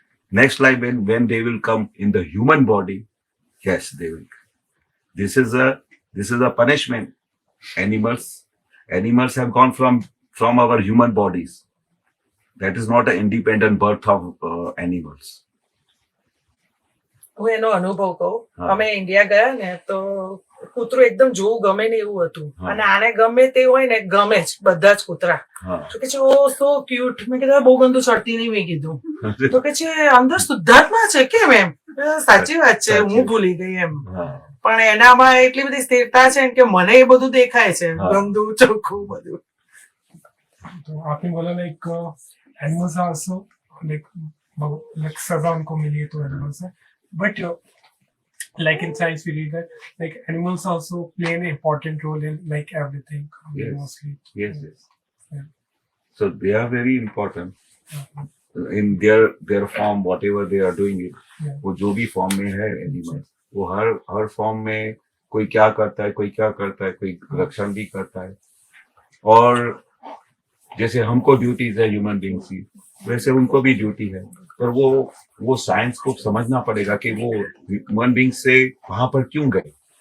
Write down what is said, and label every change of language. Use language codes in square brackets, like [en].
[en] Next life, when they will come in the human body, yes, they will. This is a punishment. Animals have gone from our human bodies. That is not an independent birth of animals. [gu] હું એનો અનુભવ કહું. હા. અમે India ગયા ને તો કૂતરું એકદમ જોવું ગમે ને એવું હતું હા. અને આને ગમે તે હોય ને ગમે જ બધા જ કૂતરા. [hi] हाँ. [gu] તો કે છે ઓ સો ક્યુટ. મેં કીધું બહુ ગંદુ ચડતી નહીં મેં કીધું. તો કે છે અંદર શુદ્ધાત્મા છે કેમ એમ. સાચી વાત છે સાચી. હું ભૂલી ગઈ એમ. [hi] हाँ. [gu] પણ એનામાં એટલી બધી સ્થિરતા છે કે મને એ બધું દેખાય છે હા. ગંદુ ચોખ્ખું બધું. [hi] तो आपने बोला लाइक एनिमल्स आल्सो लाइक सजा उनको मिली है तो एनिमल्स है but [en] like in science we read that like animals also play an important role in like everything Yes. mostly. Yes. Yeah. So they are very important in their form, whatever they are doing it. Yeah. [hi] वो जो भी form में है animal, वो हर form में कोई क्या करता है, कोई क्या करता है, कोई रक्षण भी करता है. और जैसे हमको ड्यूटीज है ह्यूमन बींग्स की, वैसे उनको भी ड्यूटी है. पर वो साइंस को समझना पड़ेगा कि वो ह्यूमन बींग से वहां पर क्यों गए.